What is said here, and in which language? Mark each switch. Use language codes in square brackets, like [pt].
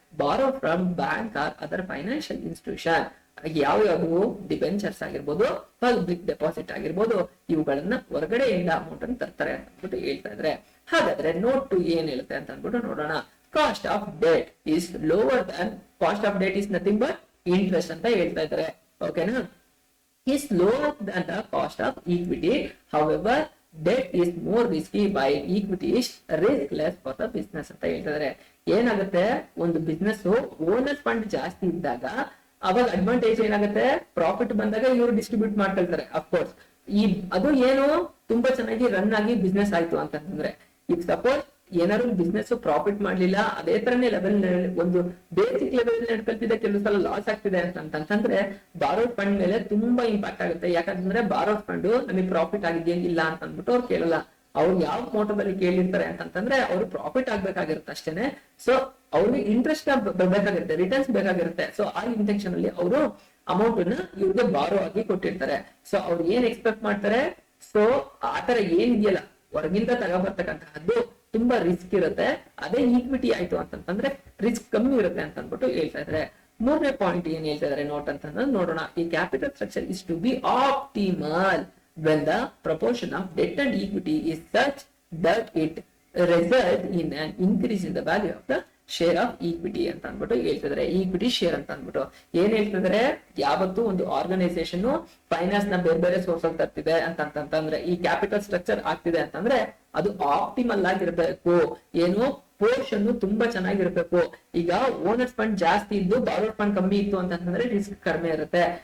[en] Borrow from bank or other financial institution. [kn] ಯಾವ್ಯಾವು debentures ಆಗಿರ್ಬೋದು, ಪಬ್ಲಿಕ್ ಡೆಪಾಸಿಟ್ ಆಗಿರ್ಬೋದು, ಇವುಗಳನ್ನ ಹೊರಗಡೆಯಿಂದ ಅಮೌಂಟ್ ಅನ್ನು ತರ್ತಾರೆ ಅಂತ ಅಂದ್ಬಿಟ್ಟು ಹೇಳ್ತಾ ಇದ್ರೆ. ಹಾಗಾದ್ರೆ ನೋಟ್ ಟು ಏನ್ ಹೇಳುತ್ತೆ ಅಂತ ಅಂದ್ಬಿಟ್ಟು ನೋಡೋಣ. [en] cost of debt is lower than, cost of debt is nothing but interest [kn] ಅಂತ ಹೇಳ್ತಾ ಇದ್ದಾರೆ. [en] ಓಕೆನಾ, is lower than the cost of equity. However, debt is more risky while equity is riskless for the business [kn] ಅಂತ ಹೇಳ್ತಿದ್ದಾರೆ. ಏನಾಗುತ್ತೆ, ಒಂದು business owner fund ಜಾಸ್ತಿ ಇದ್ದಾಗ ಅವಾಗ ಅಡ್ವಾಂಟೇಜ್ ಏನಾಗುತ್ತೆ, ಪ್ರಾಫಿಟ್ ಬಂದಾಗ ಇವರು ಡಿಸ್ಟ್ರಿಬ್ಯೂಟ್ ಮಾಡ್ಕೊಳ್ತಾರೆ. ಅಫ್ಕೋರ್ಸ್ ಈ ಅದು ಏನು ತುಂಬಾ ಚೆನ್ನಾಗಿ ರನ್ ಆಗಿ ಬಿಸ್ನೆಸ್ ಆಯ್ತು ಅಂತಂದ್ರೆ, ಈಗ ಸಪೋಸ್ ಏನಾದ್ರು ಬಿಸ್ನೆಸ್ ಪ್ರಾಫಿಟ್ ಮಾಡ್ಲಿಲ್ಲ, ಅದೇ ತರನೇ ಲೆವೆಲ್ ಒಂದು ಬೇಸಿಕ್ ಲೆವೆಲ್ ನಡ್ಕೊಳ್ತಿದೆ, ಕೆಲವು ಸಲ ಲಾಸ್ ಆಗ್ತಿದೆ ಅಂತಂದ್ರೆ ಬಾರೋಡ್ ಫಂಡ್ ಮೇಲೆ ತುಂಬಾ ಇಂಪ್ಯಾಕ್ಟ್ ಆಗುತ್ತೆ. ಯಾಕಂದ್ರೆ ಬಾರೋಡ್ ಫಂಡ್ ನಮಗೆ ಪ್ರಾಫಿಟ್ ಆಗಿದೆಯಾ ಇಲ್ಲ ಅಂತ ಅಂದ್ಬಿಟ್ಟು ಅವ್ರು ಕೇಳಲ್ಲ. ಅವ್ರು ಯಾವ ಮೋಟದಲ್ಲಿ ಕೇಳಿರ್ತಾರೆ ಅಂತಂದ್ರೆ ಅವ್ರು ಪ್ರಾಫಿಟ್ ಆಗ್ಬೇಕಾಗಿರುತ್ತೆ ಅಷ್ಟೇನೆ. ಸೊ ಅವ್ರಿಗೆ ಇಂಟ್ರೆಸ್ಟ್ ಬೇಕಾಗಿರುತ್ತೆ, ರಿಟರ್ನ್ಸ್ ಬೇಕಾಗಿರುತ್ತೆ. ಸೊ ಆ ಇಂಟೆನ್ಷನ್ ಅಲ್ಲಿ ಅವರು ಅಮೌಂಟ್ ಅನ್ನ ಇವ್ರಿಗೆ ಬಾರೋ ಆಗಿ ಕೊಟ್ಟಿರ್ತಾರೆ. ಸೊ ಅವ್ರು ಏನ್ ಎಕ್ಸ್ಪೆಕ್ಟ್ ಮಾಡ್ತಾರೆ, ಸೊ ಆತರ ಏನಿದೆಯಲ್ಲ ಹೊರಗಿಂದ ತಗೊಬರ್ತಕ್ಕಂತಹದ್ದು ತುಂಬಾ ರಿಸ್ಕ್ ಇರುತ್ತೆ. ಅದೇ ಈಕ್ವಿಟಿ ಆಯ್ತು ಅಂತಂದ್ರೆ ರಿಸ್ಕ್ ಕಮ್ಮಿ ಇರುತ್ತೆ ಅಂತ ಅಂದ್ಬಿಟ್ಟು ಹೇಳ್ತಾ ಇದ್ದಾರೆ. ಮೂರನೇ ಪಾಯಿಂಟ್ ಏನ್ ಹೇಳ್ತಾ ಇದಾರೆ ನೋಟ್ ಅಂತಂದ್ರೆ ನೋಡೋಣ. [en] ಈ capital structure is to be optimal when the proportion of debt and equity is such that it result in an increase in the value of the share of equity [kn] ಅಂತ ಅಂದ್ಬಿಟ್ಟು ಹೇಳ್ತಿದ್ರೆ. Equity share ಅಂತ ಅಂದ್ಬಿಟ್ಟು ಏನ್ ಹೇಳ್ತಿದ್ರೆ, ಯಾವತ್ತು ಒಂದು organisation finance ನ ಬೇರೆ ಬೇರೆ ಸೋರ್ಸ್ ಅಲ್ಲಿ ತರ್ತಿದೆ ಅಂತಂದ್ರೆ, ಈ ಕ್ಯಾಪಿಟಲ್ ಸ್ಟ್ರಕ್ಚರ್ ಆಗ್ತಿದೆ ಅಂತಂದ್ರೆ ಅದು ಆಪ್ಟಿಮಲ್ ಆಗಿರ್ಬೇಕು. ಏನು ಪೋರ್ಷನ್ ತುಂಬಾ ಚೆನ್ನಾಗಿರ್ಬೇಕು. ಈಗ ಓನರ್ಸ್ ಫಂಡ್ ಜಾಸ್ತಿ ಇದ್ದು ಬಾರೋಡ್ ಫಂಡ್ ಕಮ್ಮಿ ಇತ್ತು ಅಂತಂದ್ರೆ ರಿಸ್ಕ್ ಕಡಿಮೆ ಇರುತ್ತೆ.